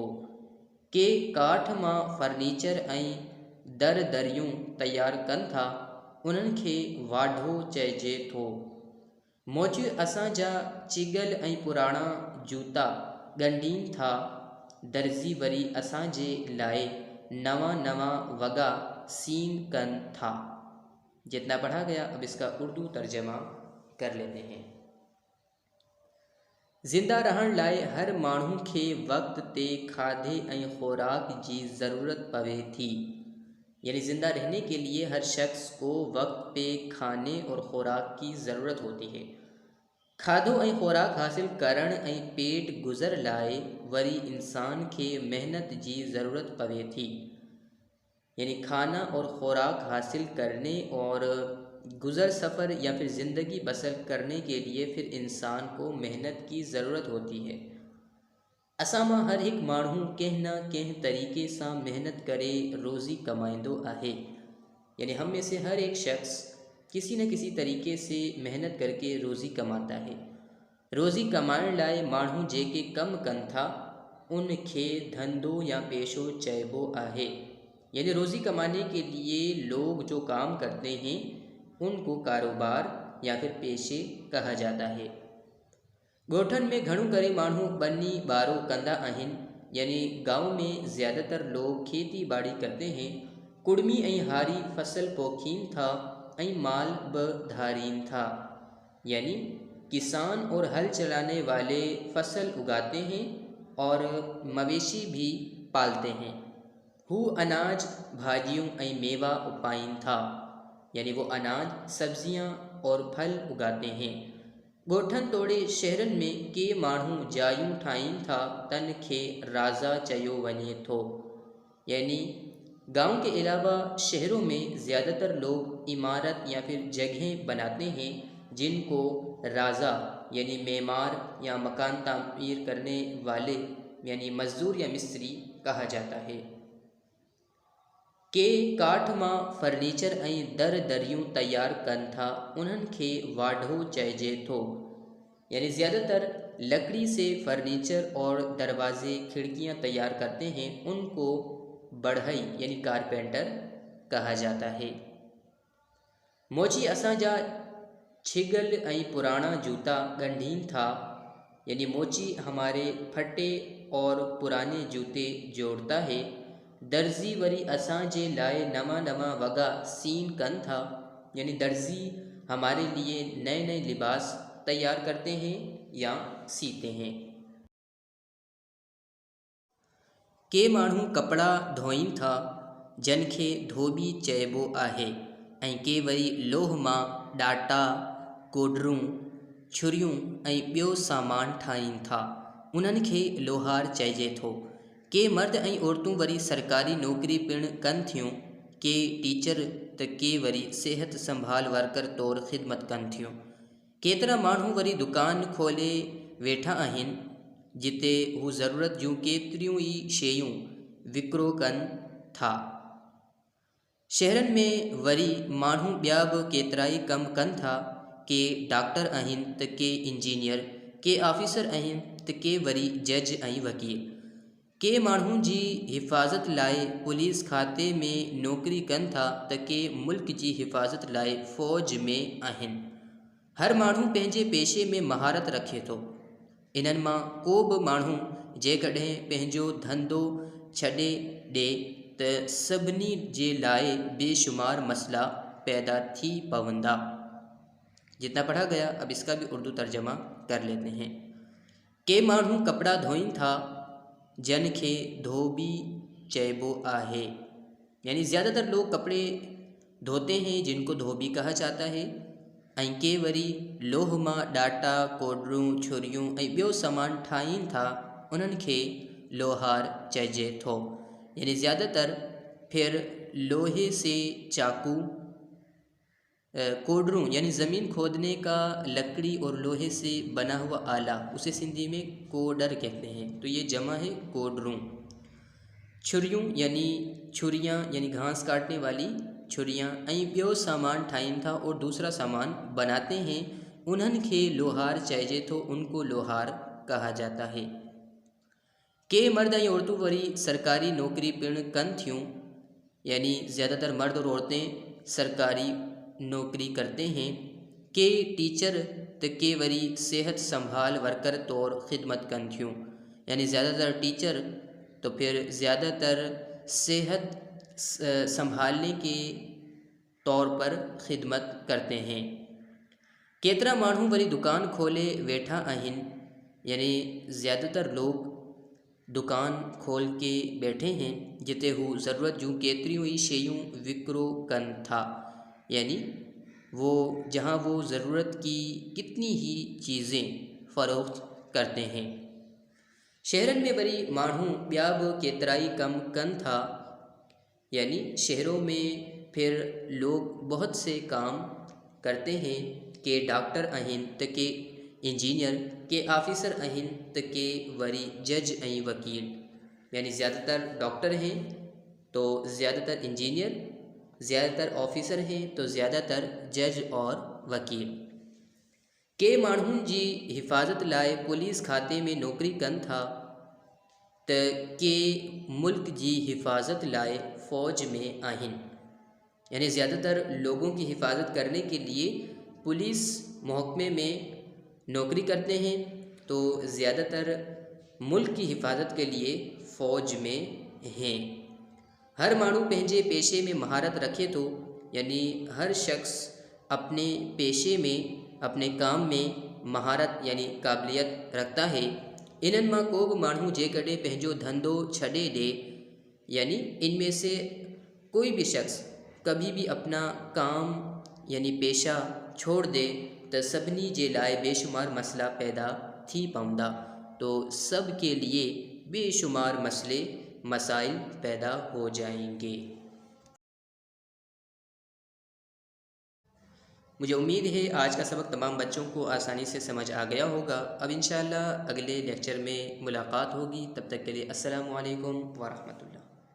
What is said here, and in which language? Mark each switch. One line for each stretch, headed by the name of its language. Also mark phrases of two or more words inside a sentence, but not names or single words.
Sindhi: के काठ मां फर्नीचर ऐं दर दरियूं तयारु कनि था, उन्हनि खे वाढो चइजे थो। मोची असांजा चिगल ऐं पुराणा जूता ॻंढीनि था। दर्ज़ी वरी असांजे लाइ नवां नवां वॻा सीन कनि था।
Urdu: جتنا پڑھا گیا اب اس کا اردو ترجمہ کر لیتے ہیں.
Sindhi: ज़िंदा रहण लाइ हर माण्हू खे वक़्त ते खाधे ऐं ख़ुराक जी ज़रूरत पवे थी।
Urdu: یعنی زندہ رہنے کے لیے ہر شخص کو وقت پہ کھانے اور خوراک کی ضرورت ہوتی ہے.
Sindhi: खाधो ऐं ख़ुराक हासिल करण ऐं पेट गुज़र लाइ वरी इंसान खे मेहनत जी ज़रूरत पवे थी।
Urdu: یعنی کھانا اور خوراک حاصل کرنے اور گزر سفر یا پھر زندگی بسر کرنے کے لیے پھر انسان کو محنت کی ضرورت ہوتی ہے.
Sindhi: असां मां हर हिकु माण्हू कंहिं न कंहिं तरीक़े सां मेहनत करे रोज़ी कमाईंदो आहे।
Urdu: یعنی ہم میں سے ہر ایک شخص کسی نہ کسی طریقے سے محنت کر کے روزی کماتا ہے.
Sindhi: रोज़ी कमाइण लाइ माण्हू जेके कमु कनि था उन खे धंधो या पेशो चइबो आहे।
Urdu: یعنی روزی کمانے کے لیے لوگ جو کام کرتے ہیں ان کو کاروبار یا پھر پیشے کہا جاتا ہے.
Sindhi: ॻोठनि में घणो करे माण्हू ॿनी ॿारो कंदा आहिनि।
Urdu: یعنی گاؤں میں زیادہ تر لوگ کھیتی باڑی کرتے ہیں.
Sindhi: कुड़मी ऐं हारी फसल पोखीनि था ऐं माल बि धारीनि था।
Urdu: یعنی کسان اور ہل چلانے والے فصل اگاتے ہیں اور مویشی بھی پالتے ہیں.
Sindhi: हू अनाज भाॼियूं ऐं मेवा उपाइनि था।
Urdu: یعنی وہ اناج سبزیاں اور پھل اگاتے ہیں.
Sindhi: ॻोठनि तोड़े शहरनि में के माण्हू जायूं ठाहीनि था, तन खे राज़ा चयो वञे थो।
Urdu: یعنی گاؤں کے علاوہ شہروں میں زیادہ تر لوگ عمارت یا پھر جگہیں بناتے ہیں جن کو رازا یعنی معمار یا مکان تعمیر کرنے والے یعنی مزدور یا مستری کہا جاتا ہے.
Sindhi: के काठ मां फर्नीचर ऐं दर दरियूं तैयार कनि था, उन्हनि खे वाढो चइजे थो।
Urdu: یعنی زیادہ تر لکڑی سے فرنیچر اور دروازے کھڑکیاں تیار کرتے ہیں، ان کو بڑھئی یعنی کارپینٹر کہا جاتا ہے.
Sindhi: मोची असांजा छिगल ऐं पुराना जूता ॻंढीनि था।
Urdu: یعنی موچی ہمارے پھٹے اور پرانے جوتے جوڑتا ہے.
Sindhi: दर्जी वरी असांजे लाइ नवां नवां वॻा सीन कनि था।
Urdu: یعنی درزی ہمارے لیے نئے نئے لباس تیار کرتے ہیں یا سیتے ہیں.
Sindhi: के माण्हू कपड़ा धोईनि था, जन खे धोबी चइबो आहे। ऐं के वरी लोह मां ॾाटा, कोडरूं, छुरियूं ऐं ॿियो सामान ठाहीनि था, उन्हनि खे लोहार चइजे थो। के मर्द ऐं औरतूं वरी सरकारी नौकरी पिणु कनि थियूं। के टीचर त के वरी सेहत संभाल वर्कर तौरु ख़िदमत कनि थियूं। केतिरा माण्हू वरी दुकान खोले वेठा आहिनि जिते हू ज़रूरत जूं केतिरियूं ई शयूं विकिरो कनि था। शहरनि में वरी माण्हू ॿिया बि केतिरा ई कमु कनि था। के डॉक्टर आहिनि त के इंजीनियर, के ऑफिसर आहिनि त के वरी जज ऐं वकील। के माण्हुनि जी हिफ़ाज़त लाइ पुलिस खाते में नौकरी कनि था त के मुल्क जी हिफ़ाज़त लाइ फ़ौज में आहिनि। हर माण्हू पंहिंजे पेशे में महारत रखे थो। इन्हनि मां को बि माण्हू जेकॾहिं पंहिंजो धंधो छॾे ॾे त सभिनी जे लाइ बेशुमार मसला पैदा थी पवंदा।
Urdu: جتنا پڑھا گیا اب اس کا بھی اردو ترجمہ کر لیتے ہیں.
Sindhi: के माण्हू कपड़ा धोइन था जन खे धोबी चइबो आहे,
Urdu: یعنی زیادہ تر لوگ کپڑے دھوتے ہیں جن کو دھوبی کہا جاتا ہے.
Sindhi: ऐं के वरी लोह मां डाटा, कोडरूं, छुरियूं ऐं ॿियो सामान ठाहीनि था, उन्हनि खे लोहार चइजे थो।
Urdu: یعنی زیادہ تر پھر لوہے سے چاقو، کوڈروں یعنی زمین کھودنے کا لکڑی اور لوہے سے بنا ہوا آلہ، اسے سندھی میں کوڈر کہتے ہیں، تو یہ جمع ہے کوڈروں. چھریوں یعنی چھریاں یعنی گھاس کاٹنے والی چھریاں
Sindhi: ऐं ॿियो सामान ठाहीनि था
Urdu: اور دوسرا سامان بناتے ہیں,
Sindhi: उन्हनि खे लोहार चइजे थो,
Urdu: ان کو لوہار کہا جاتا ہے.
Sindhi: के मर्द ऐं औरतूं वरी सरकारी नौकरी पिण कनि थियूं,
Urdu: یعنی زیادہ تر مرد اور عورتیں سرکاری نوکری کرتے ہیں.
Sindhi: के टीचर त के वरी सेहत संभाल वर्कर तौर ख़िदमत कनि थियूं,
Urdu: یعنی زیادہ تر ٹیچر تو پھر زیادہ تر صحت سنبھالنے کے طور پر خدمت کرتے ہیں.
Sindhi: केतिरा माण्हू वरी दुकान खोले वेठा आहिनि,
Urdu: یعنی زیادہ تر لوگ دکان کھول کے بیٹھے ہیں
Sindhi: जिते हू ज़रूरत जूं केतिरियूं ई शयूं विकिरो कनि था,
Urdu: یعنی وہ جہاں وہ ضرورت کی کتنی ہی چیزیں فروخت کرتے ہیں.
Sindhi: शहरनि में वरी माण्हू ॿिया बि केतिरा ई कम कनि था,
Urdu: یعنی شہروں میں پھر لوگ بہت سے کام کرتے ہیں.
Sindhi: के डॉक्टर आहिनि त के इंजीनियर, के ऑफिसर आहिनि त के वरी जज ऐं वकील,
Urdu: یعنی زیادہ تر ڈاکٹر ہیں تو زیادہ تر انجینئر، زیادہ تر آفیسر ہیں تو زیادہ تر جج اور وکیل.
Sindhi: के माण्हुनि जी हिफ़ाज़त लाइ पुलिस खाते में नौकरी कनि था त के मुल्क जी हिफ़ाज़त लाइ फ़ौज में आहिनि,
Urdu: یعنی زیادہ تر لوگوں کی حفاظت کرنے کے لیے پولیس محکمے میں نوکری کرتے ہیں، تو زیادہ تر ملک کی حفاظت کے لیے فوج میں ہیں.
Sindhi: हर माण्हू पंहिंजे पेशे में महारत रखे थो,
Urdu: یعنی ہر شخص اپنے پیشے میں، اپنے کام میں مہارت یعنی قابلیت رکھتا ہے.
Sindhi: इन्हनि मां को बि माण्हू जेकॾहिं पंहिंजो धंधो छॾे ॾे,
Urdu: یعنی ان میں سے کوئی بھی شخص کبھی بھی اپنا کام یعنی پیشہ چھوڑ دے
Sindhi: त सभिनी जे लाइ बेशुमार मसला पैदा थी पवंदा,
Urdu: تو سب کے لیے بے شمار مسئلے مسائل پیدا ہو جائیں گے. مجھے امید ہے آج کا سبق تمام بچوں کو آسانی سے سمجھ آ گیا ہوگا. اب ان شاء اللہ اگلے لیکچر میں ملاقات ہوگی، تب تک کے لیے
Arabic: السلام عليكم و رحمة الله.